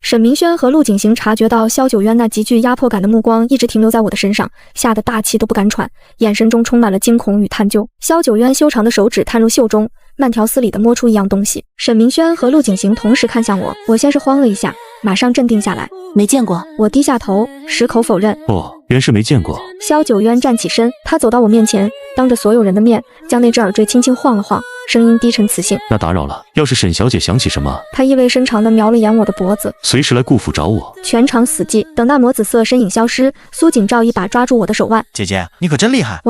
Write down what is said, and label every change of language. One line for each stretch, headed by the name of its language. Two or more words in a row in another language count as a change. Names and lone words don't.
Chinese: 沈明軒和陸景行察覺到蕭九淵那極具壓迫感的目光一直停留在我的身上，嚇得大氣都不敢喘，眼神中充滿了驚恐與探究。蕭九淵修長的手指探入袖中，慢條斯理地摸出一樣東西。沈明軒和陸景行同時看向我，我先是慌了一下，馬上鎮定下來。沒見過。我低下頭，矢口否認。哦，原是沒見過。蕭九淵站起身，他走到我面前，當着所有人的面，將那只耳墜輕輕晃了晃，聲音低沉磁性。那打擾了，要是沈小姐想起什麼…… 他意味深長地瞄了眼我的脖子，隨時來顧府找我。全場死寂。等那抹紫色身影消失，蘇景照一把抓住我的手腕。姐姐，你可真厲害！